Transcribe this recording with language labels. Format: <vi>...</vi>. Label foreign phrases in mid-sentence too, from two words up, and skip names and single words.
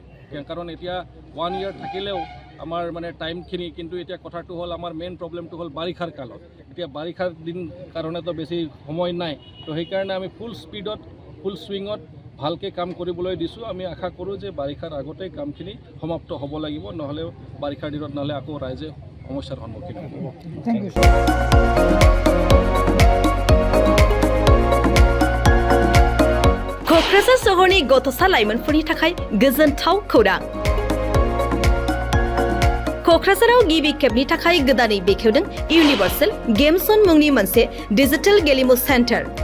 <as>কাৰণ এতিয়া 1 year থাকিলেও আমাৰ মানে টাইমখিনি, কিন্তু এতিয়া কথাটো হ'ল আমাৰ মেইন প্ৰব্লেমটো হ'ল বাৰিষাৰ কালত। এতিয়া বাৰিষাৰ দিন কাৰণেতো বেছি সময় নাই, তো সেইকাৰণে আমি ফুল স্পীডত ফুল ছুইঙত ভালকৈ কাম কৰিবলৈ দিছোঁ। আমি আশা কৰোঁ যে বাৰিষাৰ আগতেই কামখিনি সমাপ্ত হ'ব লাগিব, নহ'লে বাৰিষাৰ দিনত নহ'লে আকৌ ৰাইজে সমস্যাৰ সন্মুখীন হ'ব।</as> <brx>क'क्राझार सहरनि गथ'सा लाइमोनफोरनि थाखाय गोजोनथाव खौरां। क'क्राझाराव गिबि खेबनि थाखाय गोदानै बेखेवदों इउनिभार्सेल गेम्स जन मुंनि मोनसे डिजिटेल गेलेमु सेन्टार।</brx>